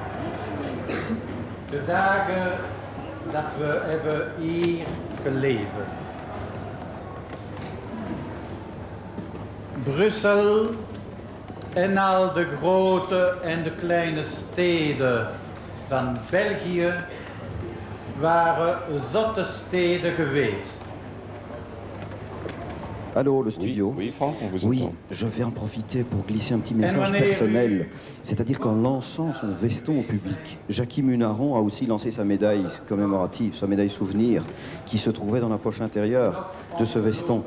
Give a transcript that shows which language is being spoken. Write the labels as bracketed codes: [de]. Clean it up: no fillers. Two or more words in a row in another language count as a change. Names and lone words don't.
[nl] De dagen dat we hebben hier geleefd. Brussel en al de grote en de kleine steden van België waren zotte steden geweest. [fr] Allô, le studio. Oui, Franck, on vous Oui, entend. je vais en profiter pour glisser un petit message personnel. C'est-à-dire qu'en lançant son veston au public, Jackie Munaron a aussi lancé sa médaille commémorative, sa médaille souvenir, qui se trouvait dans la poche intérieure de ce veston.